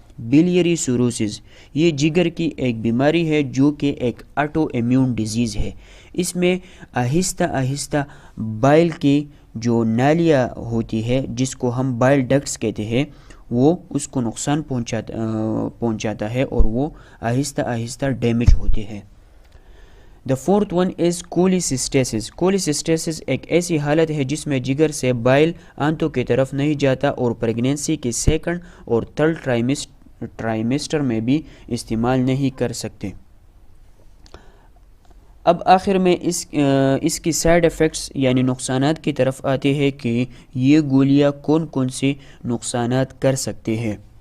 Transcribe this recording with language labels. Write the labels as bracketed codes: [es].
[ur] بلیری cirrhosis یہ جگر کی ایک بیماری ہے جو کہ ایک آٹو امیون ڈیزیز ہے. اس میں آہستہ آہستہ بائل کی جو نالیاں ہوتی ہے جس کو ہم بائل ڈکٹس کہتے ہیں وہ اس کو نقصان پہنچاتا ہے اور وہ آہستہ آہستہ ڈیمیج ہوتے ہیں. [en] The fourth one is cholestasis. [ur] کولیسسٹیسس ایک ایسی حالت ہے جس میں جگر سے بائل آنتوں کی طرف نہیں جاتا اور پریگنینسی کے سیکنڈ اور تھرڈ ٹرائمیسٹر میں بھی استعمال نہیں کر سکتے. اب آخر میں اس کی سائیڈ ایفیکٹس یعنی نقصانات کی طرف آتے ہیں کہ یہ گولیاں کون کون سی نقصانات کر سکتے ہیں.